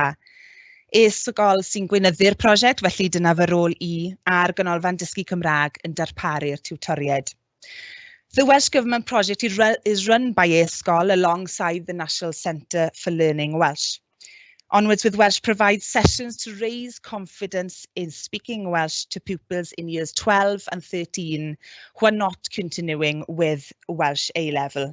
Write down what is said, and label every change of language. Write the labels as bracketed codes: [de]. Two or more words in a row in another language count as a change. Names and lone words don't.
[cy] E-sgol sy'n gweinyddu'r prosiect, felly dyna fy rôl i a'r ganolfan dysgu Cymraeg yn darparu'r tiwtoriaid. [en] The Welsh Government project is run by e-sgol alongside the National Centre for Learning Welsh. Onwards with Welsh provides sessions to raise confidence in speaking Welsh to pupils in years 12 and 13 who are not continuing with Welsh A-level.